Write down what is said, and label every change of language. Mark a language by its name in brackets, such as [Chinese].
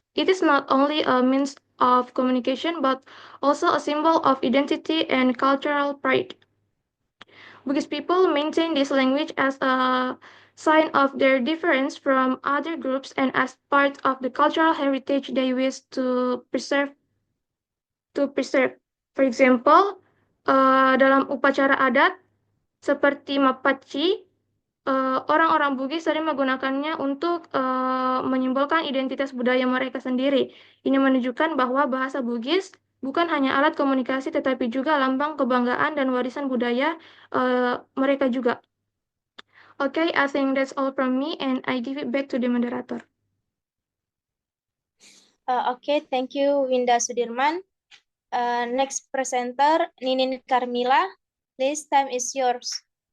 [English] It is not only a means of communication, but also a symbol of identity and cultural pride. Bugis people maintain this language as a sign of their difference from other groups and as part of the cultural heritage they wish to preserve. For example, [Indonesian] dalam upacara adat seperti Mapaci, orang-orang Bugis sering menggunakannya untuk menyimbolkan identitas budaya mereka sendiri. Ini menunjukkan bahwa bahasa Bugis bukan hanya alat komunikasi, tetapi juga lambang kebanggaan dan warisan budaya mereka juga. [English] Okay, I think that's all from me, and I give it back to the moderator. Okay, thank you, Winda Sudirman. Next presenter, Ninin Carmila. Please, time is yours.